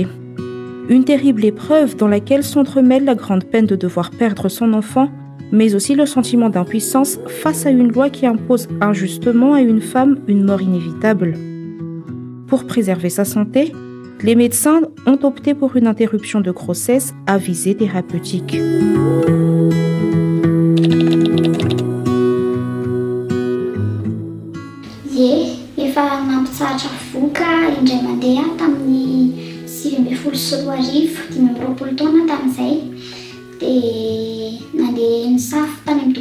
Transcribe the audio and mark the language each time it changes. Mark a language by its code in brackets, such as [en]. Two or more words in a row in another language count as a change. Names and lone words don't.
[fr] Une terrible épreuve dans laquelle s'entremêle la grande peine de devoir perdre son enfant, mais aussi le sentiment d'impuissance face à une loi qui impose injustement à une femme une mort inévitable. Pour préserver sa santé, Les médecins ont opté pour une interruption de grossesse à visée thérapeutique. [mg] Efa nampitsahatra voka indray mandeha tamin'ny 2015 taona tamin'izay dia nandeha nisafo tany amin'ny